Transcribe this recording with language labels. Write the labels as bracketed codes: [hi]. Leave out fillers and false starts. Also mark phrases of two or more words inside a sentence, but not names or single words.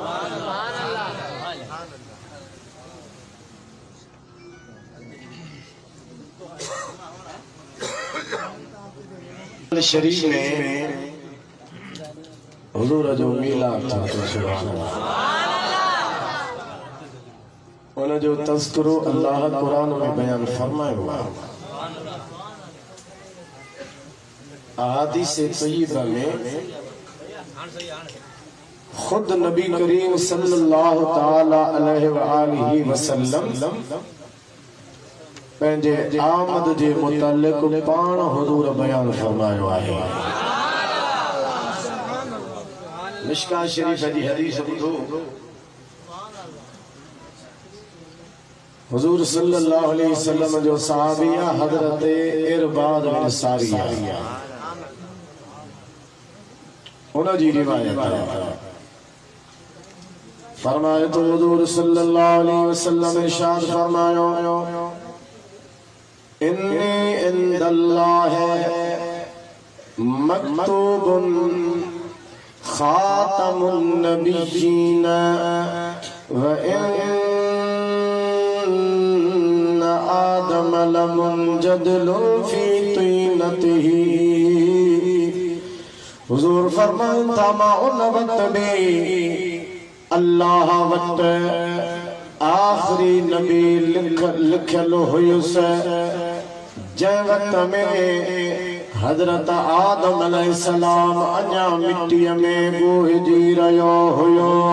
[sd] शरीफ में हुजूर जो मिलाद था तो [ar] سبحان الله [sd] उन जो तज़किरो अल्लाह कुरान में बयान फरमायो आहे। अहादीस तय्यबा में खुद नबी करीम [ar] صلى الله تعالى عليه وآله وسلم [sd] पंहिंजे आमद जे मुतालिक पाण हुजूर बयान फरमायो आहे। मिशकात शरीफ जी हदीस ॿुधो हुजूर [ar] صلى الله عليه وسلم [sd] जो सहाबिया हजरत इरबाद बिन सारिया उन जी रिवायत है फरमाए तो हुजूर [ar] صلى الله عليه وسلم [sd] इरशाद फरमायो [ar] إني عند الله مكتوب خاتم النبيين وإن آدم لمنجدل في طينته. [sd] हुजूर फरमान था मां उन वक्त में अल्लाह वक्त आखिरी नबी लिखल हुयुस जंहिं वक्त में हजरत आदम अलैहिस्सलाम अञा मिट्टीअ में ॻोहिजी रहियो हुयो।